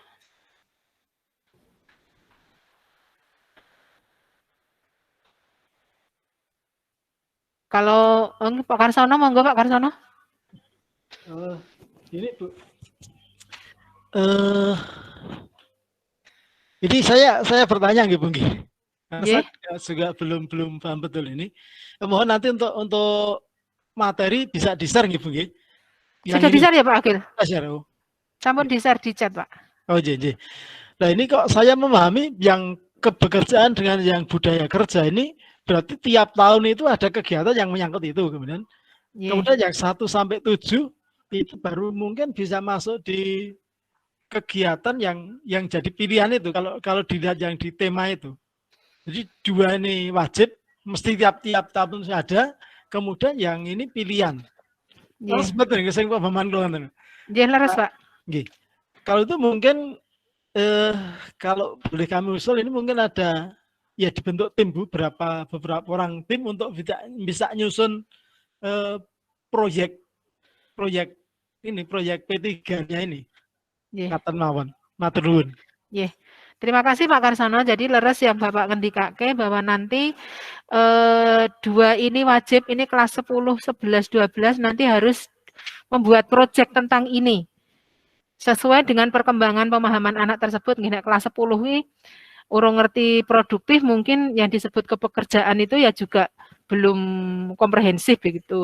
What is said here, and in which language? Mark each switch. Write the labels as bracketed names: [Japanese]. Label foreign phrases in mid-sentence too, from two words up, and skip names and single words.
[Indonesian] Kalau Pak Karsono, monggo Pak Karsono. Ini Bu. Ini saya bertanya nggih, Bu nggih. Saya juga belum paham betul ini. Mohon nanti untuk materi bisa di-share nggih, Bu nggih? Sudah di-share ya Pak Agil? Share. Oh. Sampun di-share di chat, Pak. Oh, nggih. Nah, ini kok saya memahami yang kebekerjaan dengan yang budaya kerja ini berarti tiap tahun itu ada kegiatan yang menyangkut itu kemudian. Kemudian yang 1 sampai 7 itu baru mungkin bisa masuk di kegiatan yang jadi pilihan itu kalau dilihat yang di tema itu. Jadi 2 ini wajib, mesti tiap tahun ada, kemudian yang ini pilihan. Terus betul [Javanese] nggih sing pemahaman kula ngoten. Nggih, leres, Pak. Nggih. [Indonesian] Kalau itu mungkin kalau boleh kami usul ini mungkin ada ya dibentuk tim Bu, beberapa orang tim untuk bisa nyusun proyek P3-nya ini. [Javanese] Katen mawon. Matur nuwun. Nggih. [Indonesian] Terima kasih Pak Karsono. Jadi leres yang Bapak ngendikake bahwa nanti 2 ini wajib, ini kelas 10, 11, 12 nanti harus membuat proyek tentang ini. Sesuai dengan perkembangan pemahaman anak tersebut, nek kelas 10 ini [Javanese] urung ngerti [Indonesian] produktif, mungkin yang disebut kepekerjaan itu ya juga belum komprehensif begitu.